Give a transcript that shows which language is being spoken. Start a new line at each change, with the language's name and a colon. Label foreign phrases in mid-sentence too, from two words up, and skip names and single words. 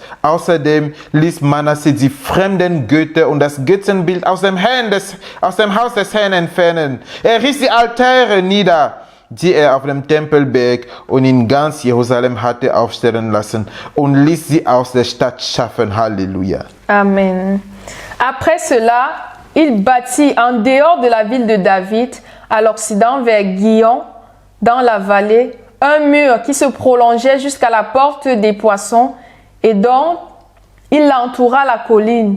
German: Außerdem ließ Manasseh die fremden Götter und das Götzenbild aus dem Haus des Herrn entfernen. Er riss die Altäre nieder, die er auf dem Tempelberg und in ganz Jerusalem hatte aufstellen lassen, und ließ sie aus der Stadt schaffen. Halleluja. Amen.
French: Après cela, il bâtit en dehors de la ville de David, à l'occident vers Guion, dans la vallée, un mur qui se prolongeait jusqu'à la porte des poissons et dont il entoura la colline.